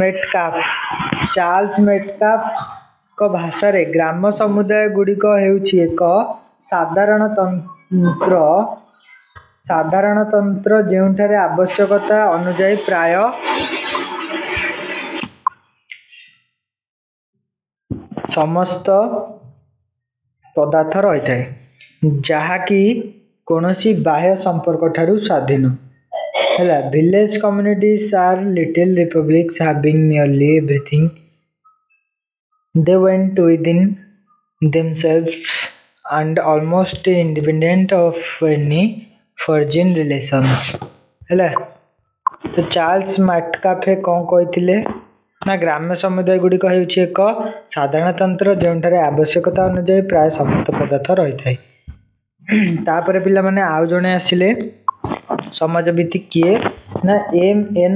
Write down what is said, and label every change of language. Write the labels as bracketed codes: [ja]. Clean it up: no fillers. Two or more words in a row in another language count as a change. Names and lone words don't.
[or] ମେଟକାଫଙ୍କ ଭାଷାରେ ଗ୍ରାମ ସମୁଦାୟ ଗୁଡ଼ିକ ହେଉଛି ଏକ ସାଧାରଣତନ୍ତ୍ର ଯେଉଁଠାରେ ଆବଶ୍ୟକତା ଅନୁଯାୟୀ ପ୍ରାୟ ସମସ୍ତ ପଦାର୍ଥ ରହିଥାଏ, ଯାହାକି କୌଣସି ବାହ୍ୟ ସମ୍ପର୍କ ଠାରୁ ସ୍ୱାଧୀନ ହେଲା। [en] village communities are little republics having nearly everything they went within themselves and almost independent of any foreign relations ହେଲା। [or] ତ ଚାର୍ଲ୍ସ ମେଟକାଫେ କ'ଣ କହିଥିଲେ ନା ଗ୍ରାମ୍ୟ ସମୁଦାୟ ଗୁଡ଼ିକ ହେଉଛି ଏକ ସାଧାରଣତନ୍ତ୍ର ଯେଉଁଠାରେ ଆବଶ୍ୟକତା ଅନୁଯାୟୀ ପ୍ରାୟ ସମସ୍ତ ପଦାର୍ଥ ରହିଥାଏ। ତାପରେ ପିଲାମାନେ ଆଉ ଜଣେ ଆସିଲେ ସମାଜବିତ୍ତି କିଏ ନା ଏମ୍.ଏନ୍.